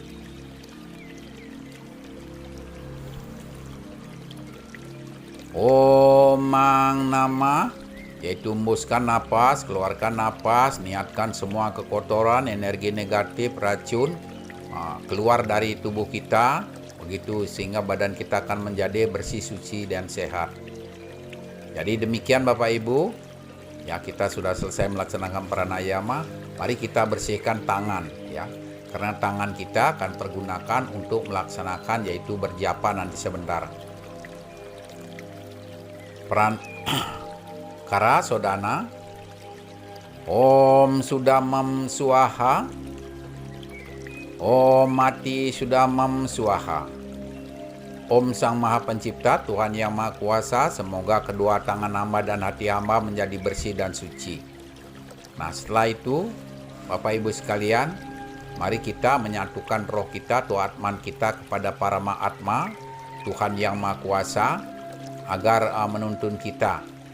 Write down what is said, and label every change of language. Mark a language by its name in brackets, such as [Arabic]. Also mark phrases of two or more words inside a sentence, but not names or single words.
[Sanskrit] Om Ang Nama, [Indonesian] yaitu hembuskan napas, keluarkan napas, niatkan semua kekotoran, energi negatif, racun keluar dari tubuh kita, begitu sehingga badan kita akan menjadi bersih, suci dan sehat. Jadi demikian Bapak Ibu, ya kita sudah selesai melaksanakan pranayama. Mari kita bersihkan tangan ya, karena tangan kita akan pergunakan untuk melaksanakan yaitu berjapa nanti sebentar. [Sanskrit] Kara Sodana. Om Sudamam Swaha. Om Mati Sudamam Swaha. [Indonesian] Om Sang Maha Pencipta, Tuhan Yang Maha Kuasa, semoga kedua tangan hamba dan hati hamba menjadi bersih dan suci. Nah setelah itu Bapak Ibu sekalian, mari kita menyatukan roh kita atau atman kita kepada Parama Atma, Tuhan Yang Maha Kuasa, agar menuntun kita.